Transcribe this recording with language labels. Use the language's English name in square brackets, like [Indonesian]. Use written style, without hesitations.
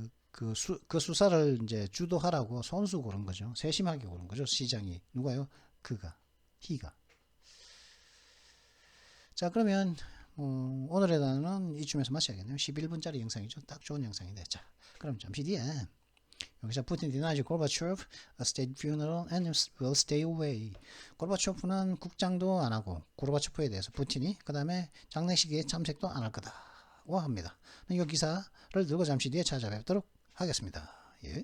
[Korean] 그 수사를 이제 주도하라고 손수 고른 거죠. 세심하게 고른 거죠. 시장이. 누가요? 그가. he가. 자, 그러면 오늘의 단어는 이쯤에서 마쳐야겠네요. 11분짜리 영상이죠. 딱 좋은 영상인데. 자, 그럼 잠시 뒤에 여기서 푸틴 [English] denies Gorbachev a state funeral and will stay away. [Korean] 고르바초프는 국장도 안 하고 고르바초프에 대해서 푸틴이 그 다음에 장례식에 참석도 안 할 거다고 합니다. 이 기사를 들고 잠시 뒤에 찾아뵙도록 하겠습니다. 예.